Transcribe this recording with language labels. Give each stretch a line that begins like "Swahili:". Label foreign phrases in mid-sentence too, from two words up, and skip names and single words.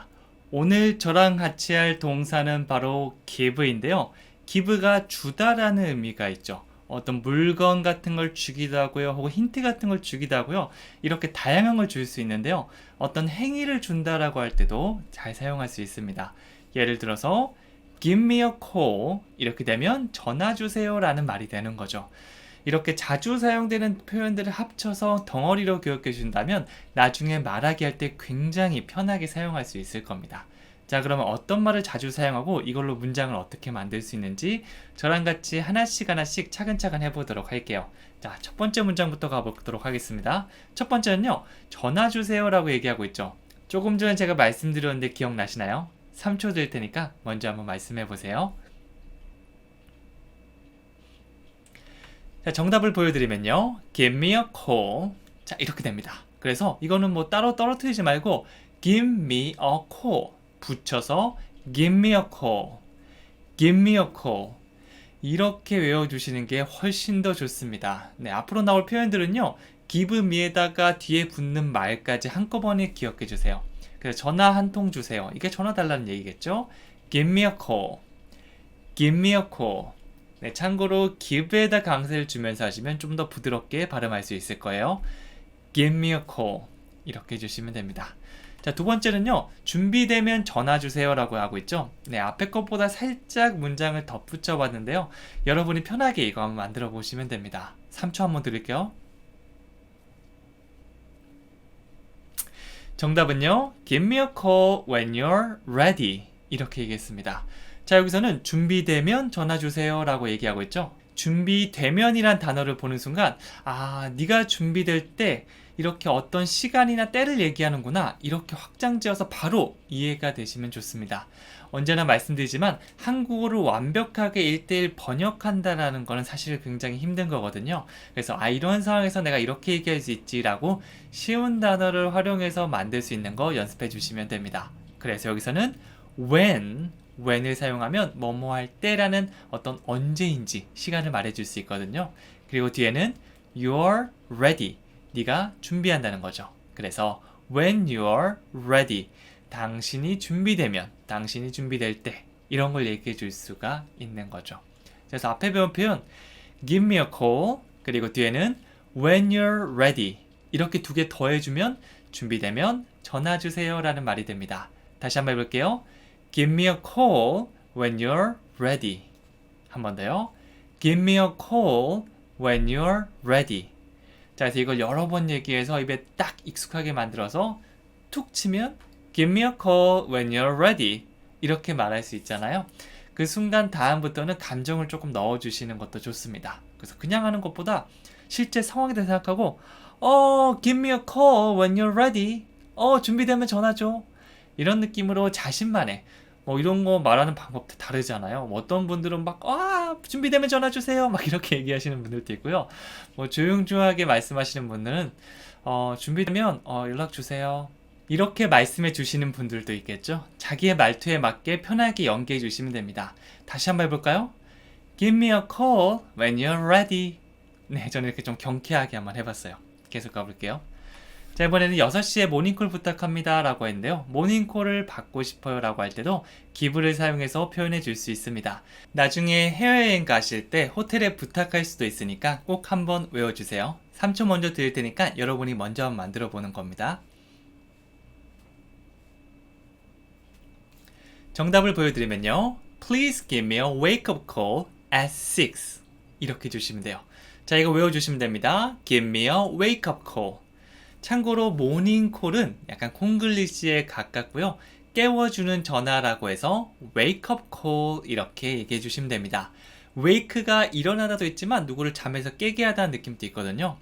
Korean: 오늘 저랑 같이 할 동사는 바로 give인데요. give가 주다라는 의미가 있죠. 어떤 물건 같은 걸 주기도 하고요. 혹은 힌트 같은 걸 주기도 하고요. 이렇게 다양한 걸 줄 수 있는데요. 어떤 행위를 준다라고 할 때도 잘 사용할 수 있습니다. 예를 들어서
English: give me a call
Korean: 이렇게 되면 전화 주세요 라는 말이 되는 거죠. 이렇게 자주 사용되는 표현들을 합쳐서 덩어리로 기억해 준다면 나중에 말하기 할 때 굉장히 편하게 사용할 수 있을 겁니다. 자, 그러면 어떤 말을 자주 사용하고 이걸로 문장을 어떻게 만들 수 있는지 저랑 같이 하나씩 차근차근 해보도록 할게요. 자, 첫 번째 문장부터 가보도록 하겠습니다. 첫 번째는요, 전화 주세요 라고 얘기하고 있죠. 조금 전에 제가 말씀드렸는데 기억나시나요? 3초 드릴 테니까 먼저 한번 말씀해 보세요. 자, 정답을 보여드리면요.
English: Give me a call.
Korean: 자, 이렇게 됩니다. 그래서 이거는 뭐 따로 떨어뜨리지 말고
English: Give me a call. 붙여서 Give me a call. Give me a call.
Korean: 이렇게 외워주시는 게 훨씬 더 좋습니다. 네, 앞으로 나올 표현들은요.
English: give me
Korean: 에다가 뒤에 붙는 말까지 한꺼번에 기억해 주세요. 그래서 전화 한 통 주세요. 이게 전화 달라는 얘기겠죠?
English: Give me a call. Give me a call.
Korean: 네, 참고로 give에다 강세를 주면서 하시면 좀 더 부드럽게 발음할 수 있을 거예요.
English: Give me a call.
Korean: 이렇게 해주시면 됩니다. 자, 두 번째는요. 준비되면 전화 주세요 라고 하고 있죠. 네, 앞에 것보다 살짝 문장을 덧붙여 봤는데요. 여러분이 편하게 이거 한번 만들어 보시면 됩니다. 3초 한번 드릴게요. 정답은요.
English: Give me a call when you're ready.
Korean: 이렇게 얘기했습니다. 자, 여기서는 준비되면 전화 주세요 라고 얘기하고 있죠. 준비되면이란 단어를 보는 순간 네가 준비될 때 이렇게 어떤 시간이나 때를 얘기하는구나 이렇게 확장지어서 바로 이해가 되시면 좋습니다. 언제나 말씀드리지만 한국어를 완벽하게 1:1 번역한다라는 거는 사실 굉장히 힘든 거거든요. 그래서 이런 상황에서 내가 이렇게 얘기할 수 있지라고 쉬운 단어를 활용해서 만들 수 있는 거 연습해 주시면 됩니다. 그래서 여기서는 when을 사용하면 뭐뭐 할 때라는 어떤 언제인지 시간을 말해줄 수 있거든요. 그리고 뒤에는
English: you're ready.
Korean: 네가 준비한다는 거죠.
English: 그래서 when you're ready.
Korean: 당신이 준비되면, 당신이 준비될 때 이런 걸 얘기해 줄 수가 있는 거죠. 그래서 앞에 배운 표현
English: give me a call
Korean: 그리고 뒤에는
English: when you're ready
Korean: 이렇게 두 개 더해주면 준비되면 전화 주세요 라는 말이 됩니다. 다시 한번 해볼게요.
English: Give me a call when you're ready.
Korean: 한 번 더요.
English: Give me a call when you're ready.
Korean: 자, 그래서 이걸 여러 번 얘기해서 입에 딱 익숙하게 만들어서 툭 치면
English: Give me a call when you're ready.
Korean: 이렇게 말할 수 있잖아요. 그 순간 다음부터는 감정을 조금 넣어주시는 것도 좋습니다. 그래서 그냥 하는 것보다 실제 상황에 대해서 생각하고
English: Give me a call when you're ready.
Korean: 준비되면 전화 줘. 이런 느낌으로 자신만의 이런 거 말하는 방법도 다르잖아요. 어떤 분들은 막 준비되면 전화 주세요 막 이렇게 얘기하시는 분들도 있고요. 조용조용하게 말씀하시는 분들은 준비되면 연락 주세요 이렇게 말씀해 주시는 분들도 있겠죠. 자기의 말투에 맞게 편하게 연기해 주시면 됩니다. 다시 한번 해볼까요?
English: Give me a call when you're ready.
Korean: 네, 저는 이렇게 좀 경쾌하게 한번 해봤어요. 계속 가볼게요. 자, 이번에는 6시에 모닝콜 부탁합니다 라고 했는데요. 모닝콜을 받고 싶어요 라고 할 때도 give를 사용해서 표현해 줄 수 있습니다. 나중에 해외여행 가실 때 호텔에 부탁할 수도 있으니까 꼭 한번 외워주세요. 3초 먼저 드릴 테니까 여러분이 먼저 한번 만들어 보는 겁니다. 정답을 보여드리면요.
English: Please give me a wake-up call at 6.
Korean: 이렇게 주시면 돼요. 자, 이거 외워주시면 됩니다.
English: Give me a wake-up call.
Korean: 참고로 모닝콜은 약간 콩글리시에 가깝고요. 깨워주는 전화라고 해서
English: wake up call
Korean: 이렇게 얘기해 주시면 됩니다. wake가 일어나다도 있지만 누구를 잠에서 깨게 하다는 느낌도 있거든요.